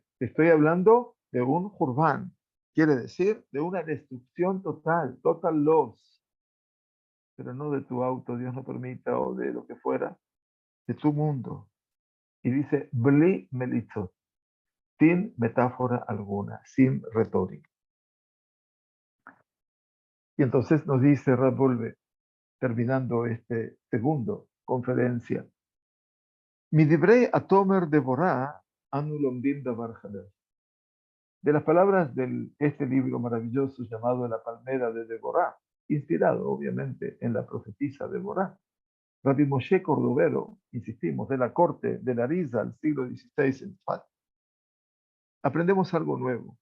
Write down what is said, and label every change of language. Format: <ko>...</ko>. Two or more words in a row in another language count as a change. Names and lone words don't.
<es>Estoy hablando de un jurban, quiere decir de una destrucción total,</es> <en>total loss,</en> <es>pero no de tu auto, Dios no permita, o de lo que fuera, de tu mundo. Y dice,</es> <he>בלי מליצות,</he> <es>sin metáfora alguna, sin retórica. Y entonces nos dice Revolve, terminando este segundo conferencia,</es> <he>מדברי תומר דבורה אנו לומדים דבר חדש.</he> <es>De las palabras de este libro maravilloso llamado La Palmera de Deborah, inspirado obviamente en la profetisa Deborah, Rabbi Moshe Cordovero, insistimos, de la corte de Larisa al siglo XVI en Tzfat, aprendemos algo nuevo.</es>